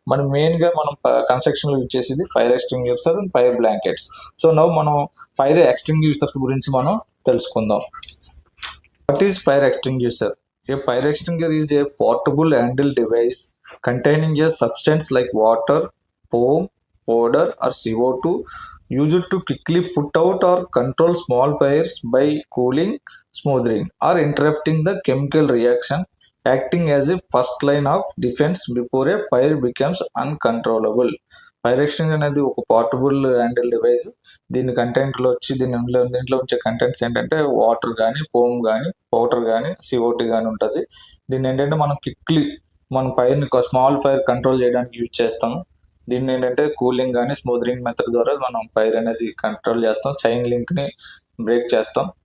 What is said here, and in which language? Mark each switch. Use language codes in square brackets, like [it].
[te] మనం మెయిన్గా మనం కన్స్ట్రక్షన్లో యూజ్ చేసేది fire ఎక్స్టింగ్యూషర్స్ and fire blankets. So now మనం ఫైర్ ఎక్స్టింగ్యూషర్స్ గురించి మనం తెలుసుకుందాం. [en] What is fire extinguisher? A fire extinguisher is a portable handle device containing a substance like water, foam, powder, or CO2 used to quickly put out or control small fires by cooling, smothering, or interrupting the chemical reaction, acting as a first line of defense before a fire becomes uncontrollable. [te] Fire extinguisher అనేది ఒక portable handle device. దీని కంటెంట్లో వచ్చి దీంట్లో ఉంచే contents ఏంటంటే water కానీ, foam కానీ, powder కానీ, CO2 కానీ ఉంటుంది. దీన్ని ఏంటంటే మనం క్విక్లీ మన ఫైర్ని స్మాల్ ఫైర్ కంట్రోల్ చేయడానికి యూజ్ చేస్తాం. దీన్ని ఏంటంటే కూలింగ్ కానీ, స్మూదరింగ్ మెథడ్ ద్వారా మనం ఫైర్ అనేది కంట్రోల్ చేస్తాం, చైన్ లింక్ని బ్రేక్ చేస్తాం.